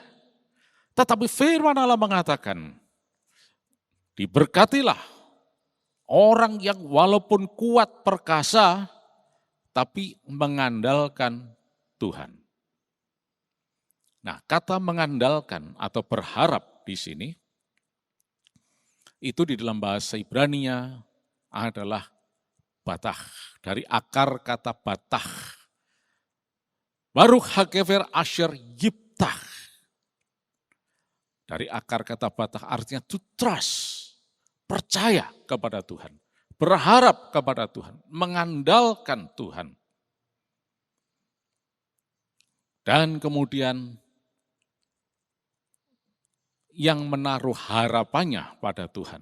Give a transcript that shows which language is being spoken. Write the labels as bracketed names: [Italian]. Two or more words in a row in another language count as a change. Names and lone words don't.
[Indonesian] Tetapi firman Allah mengatakan, diberkatilah orang yang walaupun kuat perkasa, tapi mengandalkan Tuhan. Nah, kata mengandalkan atau berharap di sini, itu di dalam bahasa Ibrania adalah batah, dari akar kata batah. [Hebrew] ברוך הגבר אשר יבטח. [Indonesian] Dari akar kata batah artinya [English] to trust, [Indonesian] percaya kepada Tuhan, berharap kepada Tuhan, mengandalkan Tuhan. Dan kemudian yang menaruh harapannya pada Tuhan.